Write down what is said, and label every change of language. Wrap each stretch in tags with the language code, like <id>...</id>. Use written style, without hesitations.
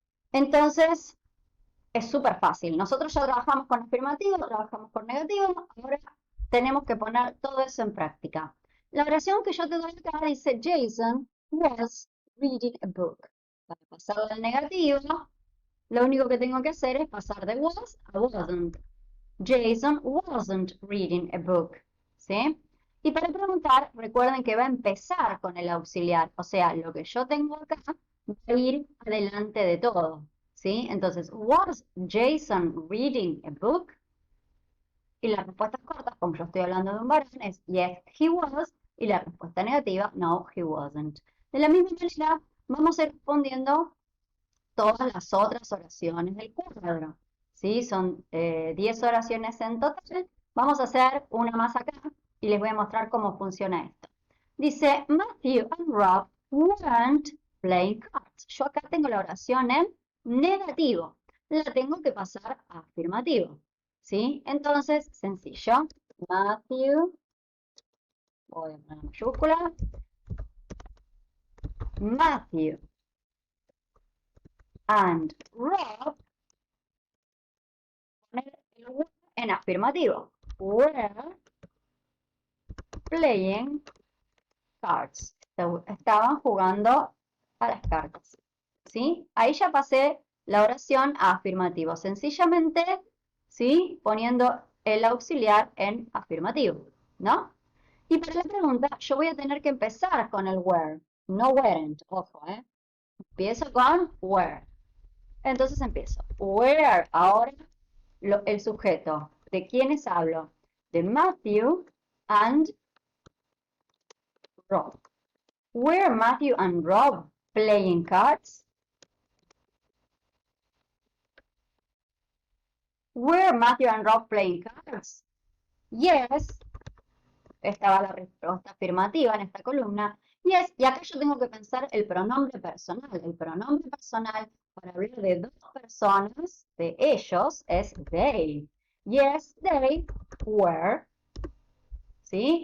<es>Entonces, es súper fácil. Nosotros ya trabajamos con afirmativo, trabajamos con negativo, ahora tenemos que poner todo eso en práctica. La oración que yo te doy acá dice</es> <en>Jason was reading a book.</en> <es>Para pasarla al negativo, lo único que tengo que hacer es pasar de was a wasn't.</es> <en>Jason wasn't reading a book.</en> <es>¿Sí? Y para preguntar, recuerden que va a empezar con el auxiliar. O sea, lo que yo tengo acá va a ir adelante de todo. ¿Sí? Entonces,</es> <en>was Jason reading a book?</en> <es>Y las respuestas cortas, como yo estoy hablando de un varón, es</es> <en>yes, he was.</en> <es>Y la respuesta negativa,</es> <en>no, he wasn't.</en> <es>De la misma manera, vamos a ir respondiendo todas las otras oraciones del cuadro. ¿Sí? Son 10 oraciones en total. Vamos a hacer una más acá y les voy a mostrar cómo funciona esto. Dice,</es> <en>Matthew and Rob weren't playing cards.</en> <es>Yo acá tengo la oración en negativo. La tengo que pasar a afirmativo. ¿Sí? Entonces, sencillo. Matthew, voy a poner mayúscula. Matthew and Rob, poner el were en afirmativo.</es> <en>Were playing cards.</en> <es>Estaban jugando a las cartas. ¿Sí? Ahí ya pasé la oración a afirmativo. Sencillamente, ¿sí? Poniendo el auxiliar en afirmativo, ¿no? Y para la pregunta, yo voy a tener que empezar con el were, no weren't, ojo, ¿eh? Empiezo con were. Entonces empiezo. Where, ahora el sujeto. ¿De quiénes hablo? De Matthew and Rob.</es> <en>Were Matthew and Rob playing cards? Were Matthew and Rob playing cards? Yes.</en> <es>Estaba la respuesta afirmativa en esta columna. Yes, y acá yo tengo que pensar el pronombre personal. El pronombre personal para hablar de dos personas, de ellos, es they.</es> <en>Yes, they were.</en> <es>¿Sí?</es>